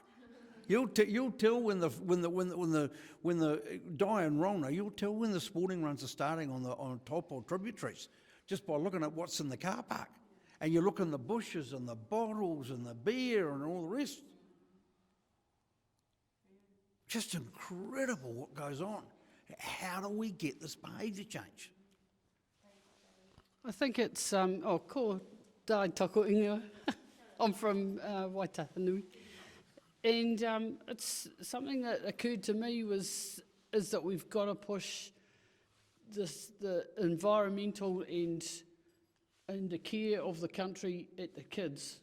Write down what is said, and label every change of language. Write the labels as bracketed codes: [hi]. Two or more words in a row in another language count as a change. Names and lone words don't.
[en] You'll tell when the Diane Rona, you'll tell when the spawning runs are starting on Taupo tributaries, just by looking at what's in the car park. And you look in the bushes and the bottles and the beer and all the rest. Just incredible what goes on. How do we get this behaviour change? I think it's, [mi] ko dai tako ingoa. [en] I'm from Waitahanui. And it's something that occurred to me is that we've got to push the environmental and the care of the country at the kids.